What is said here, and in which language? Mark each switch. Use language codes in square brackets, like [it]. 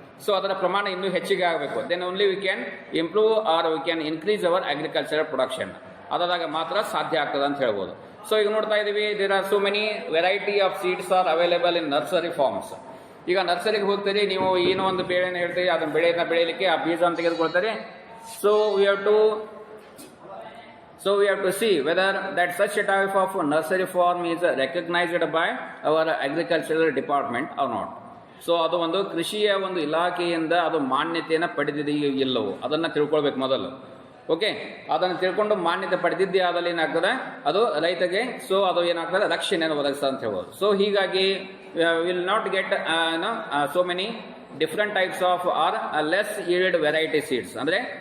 [en] so [kn] ಅದರ ಪ್ರಮಾಣ ಇನ್ನೂ ಹೆಚ್ಚಿಗೆ ಆಗಬೇಕು. [en] Then only we can improve or we can increase our agricultural production. [kn] ಅದಾದಾಗ ಮಾತ್ರ ಸಾಧ್ಯ ಆಗ್ತದೆ ಅಂತ ಹೇಳ್ಬೋದು. ಸೊ ಈಗ ನೋಡ್ತಾ ಇದ್ದೀವಿ, [en] There are so many variety of seeds are available in nursery farms. [kn] ಈಗ ನರ್ಸರಿಗೆ ಹೋಗ್ತೀರಿ, ನೀವು ಏನೋ ಒಂದು ಬೆಳೆನ ಹೇಳ್ತೀರಿ, ಅದನ್ನ ಬೆಳೆಯನ್ನು ಬೆಳೆಯಲಿಕ್ಕೆ ಆ ಬೀಜವನ್ನು ತೆಗೆದುಕೊಳ್ತಾರೆ. [en] So we have to see whether that such a type of nursery farm is recognized by our agricultural department or not. [kn] So ಅದು ಒಂದು ಕೃಷಿಯ ಒಂದು ಇಲಾಖೆಯಿಂದ ಅದು ಮಾನ್ಯತೆಯನ್ನು ಪಡೆದಿದೆಯೋ ಇಲ್ಲವೋ ಅದನ್ನು ತಿಳ್ಕೊಳ್ಬೇಕು ಮೊದಲು. ಓಕೆ, ಅದನ್ನು ತಿಳ್ಕೊಂಡು ಮಾನ್ಯತೆ ಪಡೆದಿದ್ದೇ ಆದಲ್ಲಿ ಏನಾಗ್ತದೆ, ಅದು ರೈತಗೆ ಸೊ ಅದು ಏನಾಗ್ತದೆ, ರಕ್ಷಣೆಯನ್ನು ಒದಗಿಸ್ತದೆ ಅಂತ ಹೇಳ್ಬೋದು. [en] So ಹೀಗಾಗಿ will not get so many different types of or less yield variety seeds. [kn] ಅಂದರೆ